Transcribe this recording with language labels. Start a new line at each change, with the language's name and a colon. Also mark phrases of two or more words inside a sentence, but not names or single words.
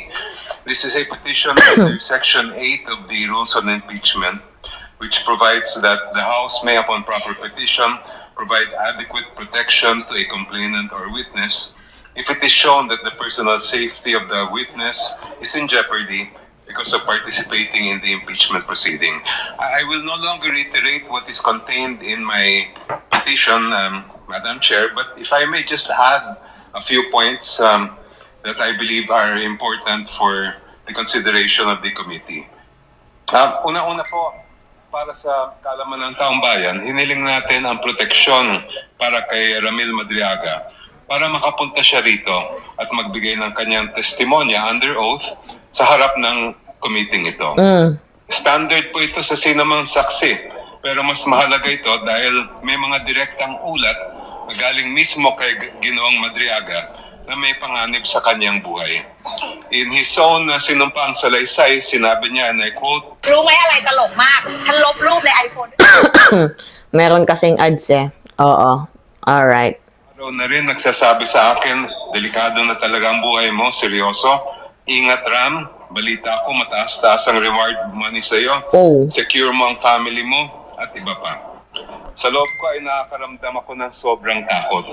English: This is a petition under Section 8 of the Rules on Impeachment, which provides that the House may, upon proper petition, provide adequate protection to a complainant or witness if it is shown that the personal safety of the witness is in jeopardy because of participating in the impeachment proceeding. I will no longer reiterate what is contained in my petition, Madam Chair, but if I may just add a few points that I believe are important for the consideration of the committee.
Filipino: Una-una po, para sa kaalaman ng taong bayan, hiniling natin ang proteksyon para kay Ramil Madriaga para makapunta siya rito at magbigay ng kanyang testimonya
English: under oath
Filipino: sa harap ng committee ito. Standard po ito sa sinamang saksi, pero mas mahalaga ito dahil may mga direktang ulat na galing mismo kay Ginoong Madriaga na may panganib sa kanyang buhay. In his own sinumpang salaysay, sinabi niya,
English: and I quote,
Thai: "รู้ไหมอะไรตลกมาก ฉันลบรูปใน iPhone."
Filipino: Meron kasing ads Oo. Alright. araw na rin nagsasabi sa akin, delikado na talaga ang buhay mo, seryoso. Ingat Ram, balita ko mataas-taas ang reward money sa'yo. Secure mo ang family mo at iba pa. Sa loob ko ay nakakaramdam ako ng sobrang takot.